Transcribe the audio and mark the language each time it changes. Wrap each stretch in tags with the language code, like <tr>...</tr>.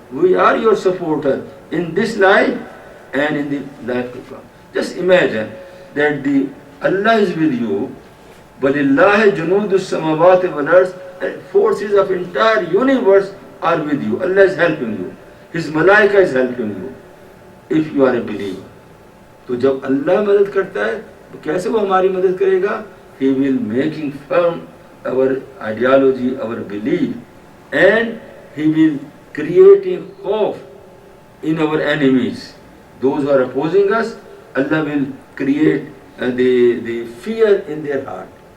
<en>We are your supporter in this life and in the life to come. Just imagine that Allah is with you, but</en> <ar>وَلِلَّهِ جُنُودُ السَّمَاوَاتِ وَالْأَرْضِ.</ar> <en>Forces of entire universe are with you. Allah is helping you. His malaika is helping you. If you are a believer.</en> <hi>तो जब Allah मदद करता है, तो कैसे वो हमारी मदद करेगा?</hi> <en>He will making firm our ideology, our belief, and He will creating hope in our enemies. Those who are opposing us, Allah will create the fear in their heart.</en>